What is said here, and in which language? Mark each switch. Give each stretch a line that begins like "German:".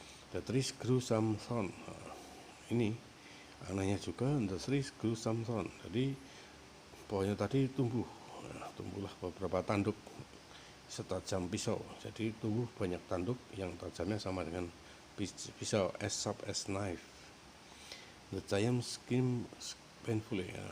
English: The trees grew some thorn.
Indonesian: Ini anehnya juga,
English: the trees grew some thorn.
Indonesian: Jadi pohonnya tadi tumbuhlah beberapa tanduk setajam pisau. Jadi tumbuh banyak tanduk yang tajamnya sama dengan pisau,
English: as sharp as knife. The giant screamed painfully.